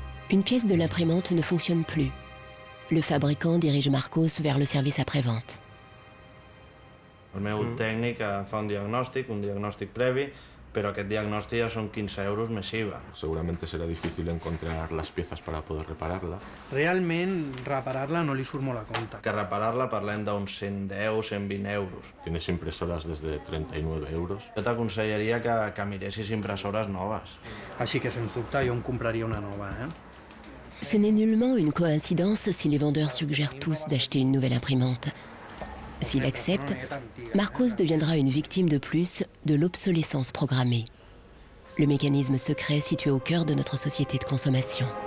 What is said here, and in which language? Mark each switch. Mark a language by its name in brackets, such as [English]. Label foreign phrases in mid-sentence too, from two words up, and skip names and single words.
[French] Une pièce de l'imprimante ne fonctionne plus. Le fabricant dirige Marcos vers le service après-vente. [Catalan] El meu tècnic fa un diagnòstic previ, pero aquest diagnòstic ja són 15 euros més IVA. [Spanish] Seguramente será difícil encontrar las piezas para poder repararla. [Catalan] Realment, reparar-la no li surt molt a compte. Que reparar-la parlem d'uns 110, 120 euros. [Spanish] Tienes impresoras desde 39 euros. [Catalan] Jo t'aconsellaria que miressis impressores noves. Així que, sens dubte, jo em compraria una nova, [French] Ce n'est nullement une coïncidence si les vendeurs suggèrent tous d'acheter une nouvelle imprimante. S'il accepte, Marcos deviendra une victime de plus de l'obsolescence programmée. Le mécanisme secret situé au cœur de notre société de consommation.